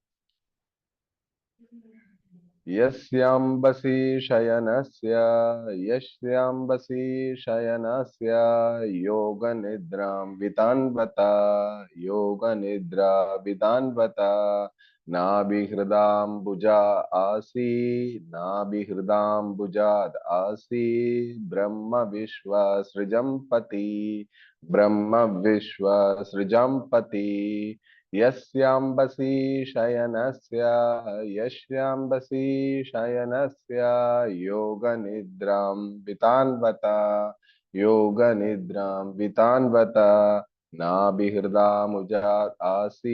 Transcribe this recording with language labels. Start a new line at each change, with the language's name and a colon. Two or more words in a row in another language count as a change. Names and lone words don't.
Sanskrit: യസ്യാംബസി ശയനസ്യ യസ്യാംബസി ശയനസ്യ യോഗനിദ്രാം വിതാൻവത യോഗനിദ്രാ വിതാൻവത നാഭിഹൃദാംബുജ ആസീ നാഭിഹൃദാംബുജാദ് ആസീ ബ്രഹ്മ വിശ്വസൃജം പതി ബ്രഹ്മ വിശ്വസൃജം പതി यस्यांबसी शयनस्य यस्यांबसी शयनस्य योगनिद्रां वितान्वता योगनिद्रां वितान्वता नाभिहृदामुजा आसी